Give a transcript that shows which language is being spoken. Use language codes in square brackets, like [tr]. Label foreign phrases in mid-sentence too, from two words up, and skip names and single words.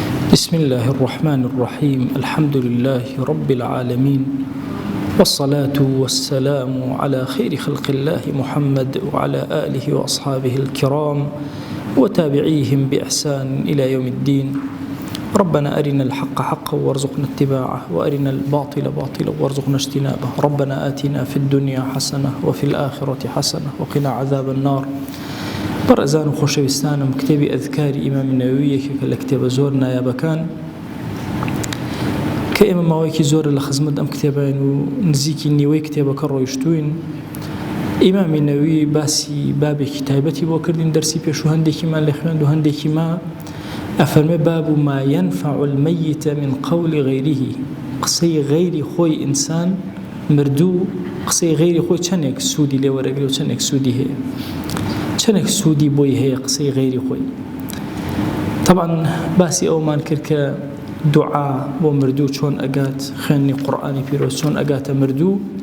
[ar] بسم الله الرحمن الرحيم الحمد لله رب العالمين والصلاة والسلام على خير خلق الله محمد وعلى آله وأصحابه الكرام وتابعيهم بإحسان إلى يوم الدين. ربنا أرنا الحق حقا وارزقنا اتباعه وأرنا الباطل باطلا وارزقنا اجتنابه. ربنا آتنا في الدنيا حسنة وفي الآخرة حسنة وقنا عذاب النار. [ckb] بەڕێزان و خۆشەویستانم کتێبی ئەذکاری ئیمامی نەوەوییەکێکە لە کتێبە زۆر نایابەکان کە ئێمە ماوەیەکی زۆرە لە خزمەت ئەم کتێبین و نزیکی نیوەی کتێبەکە ڕۆیشتوین. ئیمامی نەوەوی باسی بابێکی تایبەتی بۆ کردین، دەرسی پێش و هەندێکیمان لێ خوێند و هەندێکی ما ئەفەرمێ [ar] باب ما ينفع الميت من قول غيره. [ckb] قسەی غەیری خۆی ئینسان مردوو، قسەی غەیری خۆی چەندێک سوودی لێ وەرەگرێ و چەندێک سوودی هەیە، چەندێک سوودی بۆی هەیە قسەی غەیری خۆی. طبعا باسی ئەومان کرد کە دوعا بۆ مردوو چۆن ئەگات، خوێندنی قورئانی پیرۆز چۆن ئەگاتە مردوو.